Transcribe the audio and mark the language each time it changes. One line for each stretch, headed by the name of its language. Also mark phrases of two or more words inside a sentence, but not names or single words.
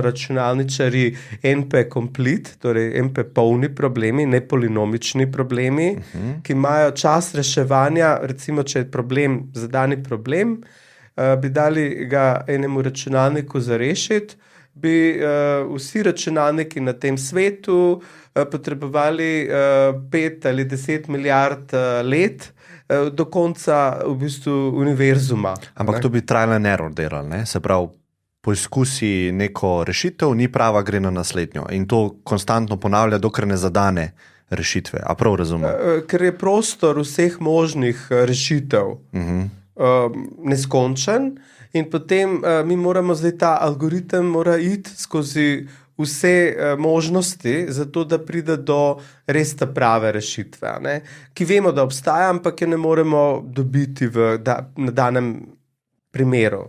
Slovenian: računalničarji
English: NP-complete,
Slovenian: torej NP-polni problemi, ne polinomični problemi, ki imajo čas reševanja, recimo, če je problem, zadani problem, bi dali ga enemu računalniku za rešiti, bi vsi računalniki na tem svetu potrebovali 5 ali 10 milijard let do konca v bistvu univerzuma. Ampak to bi
English: trial and error
Slovenian: delali, ne? Se pravi, poizkusi neko rešitev, ni prava, gre na naslednjo. In to konstantno ponavlja, dokler ne zadane rešitve. A prav razumem? Ker je prostor vseh možnih rešitev neskončen in potem mi moramo zdaj ta algoritem mora iti skozi vse možnosti, zato da pride do res ta prave rešitve, ki vemo, da obstaja, ampak jo ne moremo dobiti na danem primeru.